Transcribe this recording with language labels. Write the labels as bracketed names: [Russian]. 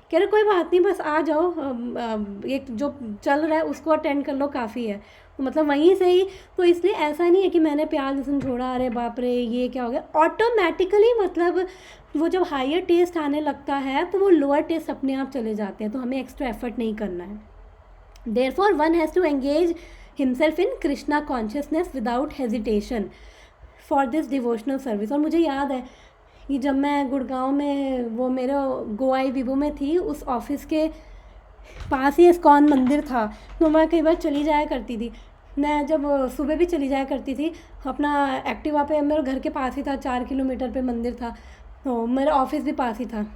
[Hindi] कह रहे कोई बात नहीं, बस आ जाओ, एक जो चल रहा है उसको अटेंड कर लो, काफ़ी है। मतलब वहीं से ही। तो इसलिए ऐसा नहीं है कि मैंने प्याज लहसुन छोड़ा, अरे बाप रे ये क्या हो गया। ऑटोमेटिकली मतलब वो जब हायर टेस्ट आने लगता है तो वो लोअर टेस्ट अपने आप चले जाते हैं। तो हमें एक्स्ट्रा एफर्ट नहीं करना है। [English] Therefore, one has to engage himself in Krishna consciousness without hesitation for this devotional service। [Hindi] और मुझे याद है कि जब मैं गुड़गांव में वो मेरे गोवाई विभू में थी, उस ऑफिस के पास ही इस्कॉन मंदिर था, तो मैं कई बार चली जाया करती थी। मैं जब सुबह भी चली जाया करती थी अपना एक्टिवा पे, मेरे घर के पास ही था, 4 किलोमीटर पे मंदिर था, तो मेरा ऑफिस भी पास ही था।